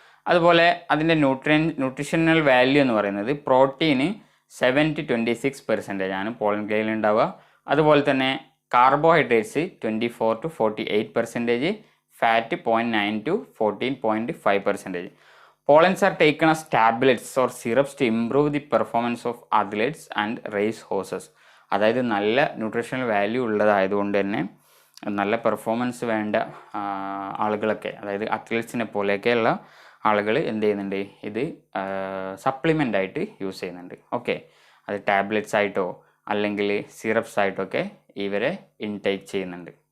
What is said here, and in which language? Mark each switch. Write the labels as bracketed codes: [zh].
[ml] അതുപോലെ അതിൻ്റെ nutritional value എന്ന് പറയുന്നത് പ്രോട്ടീന് 7 to 26% ആണ് പോളൻ ഗ്രെയിനിൽ ഉണ്ടാവുക. അതുപോലെ തന്നെ carbohydrates 24 to 48%, fat 0.9 to 14.5%. [en] Pollens are taken as tablets or syrups to improve the performance of athletes and race horses. [ml] അതായത് നല്ല ന്യൂട്രീഷണൽ വാല്യൂ ഉള്ളതായതുകൊണ്ട് തന്നെ നല്ല പെർഫോമൻസ് വേണ്ട ആളുകളൊക്കെ, അതായത് അത്ലറ്റ്സിനെ പോലെയൊക്കെയുള്ള ആളുകൾ എന്ത് ചെയ്യുന്നുണ്ട്, ഇത് സപ്ലിമെൻ്റ് ആയിട്ട് യൂസ് ചെയ്യുന്നുണ്ട്. ഓക്കെ, അത് ടാബ്ലറ്റ്സ് ആയിട്ടോ അല്ലെങ്കിൽ സിറപ്സ് ആയിട്ടോ ഒക്കെ ഇവരെ ഇൻടേക്ക് ചെയ്യുന്നുണ്ട്.